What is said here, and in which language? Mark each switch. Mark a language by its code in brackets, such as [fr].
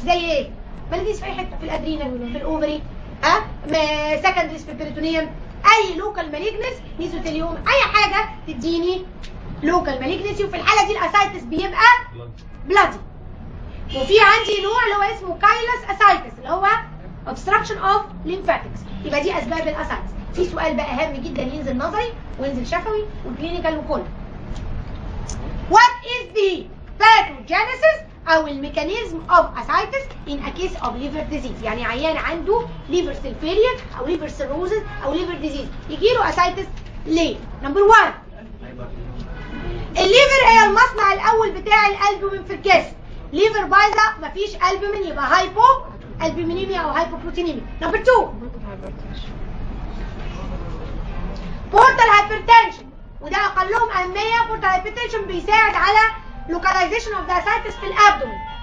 [ar] زي ايه؟ مالجنسي في اي حته، في الادرينال في الاوفري سكندريس في البريتونيوم، اي لوكال مالجنس ميزوثيليوم، اي حاجه تديني لوكال مالجنسي. وفي الحاله دي الاسايتس بيبقى بلادي. وفي عندي نوع اللي هو اسمه كايلس اسايتس اللي هو [en] obstruction of lymphatics. [ar] يبقى دي اسباب الاسايتس. في سؤال بقى هام جدا ينزل نظري وينزل شفوي وكلينيكال وكله. [en] What is the pathogenesis او الميكانيزم of ascites in a case of liver disease؟ [ar] يعني عيان عنده [en] liver cell failure [ar] او [en] liver cirrhosis [ar] او [en] liver disease [ar] يجي له ascites ليه؟ نمبر 1 الليفر هي المصنع الاول بتاع الالبومين في الجسم. ليفر بايظه مفيش البومين يبقى هايبو البومينيميا او هايبو بروتينيميا. نمبر 2 بورتال هايبرتنشن، وده اقلهم اهميه. بورتال هايبرتنشن بيساعد على [en] localization of the ascites [ar] في الابدومين.